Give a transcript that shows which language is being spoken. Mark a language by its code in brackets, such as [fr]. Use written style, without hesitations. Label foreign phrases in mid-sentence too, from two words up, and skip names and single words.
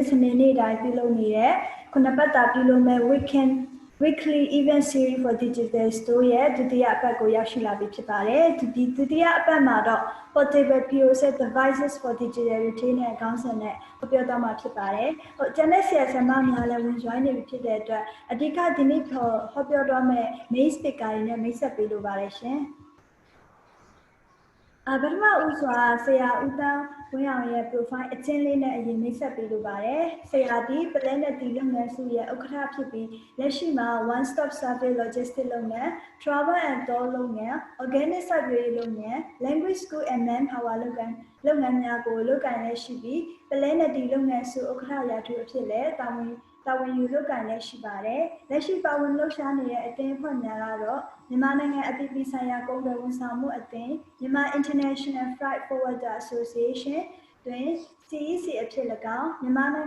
[my] စနေနေ့တိုင်းပြုလုပ်နေတဲ့ခုနှစ်ပတ်တာပြုလုပ်မဲ့ [en] weekly event series for digital store [my] ရဲ့ဒုတိယအပတ်ကိုရောက်ရှိလာပြီဖြစ်ပါတယ်ဒီဒုတိယအပတ်မှာတော့ [en] portable POS devices for digital retail [my] နဲ့အကောင်းဆုံးနဲ့ပြောတော့မှာဖြစ်ပါတယ်ကျန်တဲ့ဆရာဆရာမများလည်းဝင် join နေပြီဖြစ်တဲ့အတွက်အဓိကဒီနေ့ဟောပြောတော့မဲ့ [en] main speaker [my] တွေနဲ့မိတ်ဆက်ပေးလိုပါတယ်ရှင် ပထမဦးစွာဆရာဦးတန်းဝင်းအောင်ရဲ့ profile အချင်းလေးနဲ့အရင်မိတ်ဆက်ပေးလိုပါတယ်ဆရာဒီ Planet ဒီလုပ်ငန်းစုရဲ့ဥက္ကဋ္ဌဖြစ်ပြီးလက်ရှိမှာ [en] one stop service logistics [my] လုပ်ငန်း [en] travel and tour [my] လုပ်ငန်း [en] organic library [my] လုပ်ငန်း [en] language school and manpower [my] လုပ်ငန်းများကိုလုပ်ကိုင်လက်ရှိပြီး Planet ဒီလုပ်ငန်းစုဥက္ကဋ္ဌရာထူးအဖြစ်လည်းတာဝန်ယူလုပ်ကိုင်လက်ရှိပါတယ်လက်ရှိပါဝင်လှုပ်ရှားနေတဲ့အသင်းအဖွဲ့ များကတော့မြန်မာနိုင်ငံအပြည်ပြည်ဆိုင်ရာကုန်သွယ်ဝန်ဆောင်မှုအသင်းမြန်မာ International Freight Forwarder Association တွင် CEC အဖြစ်၎င်းမြန်မာနိုင်ငံ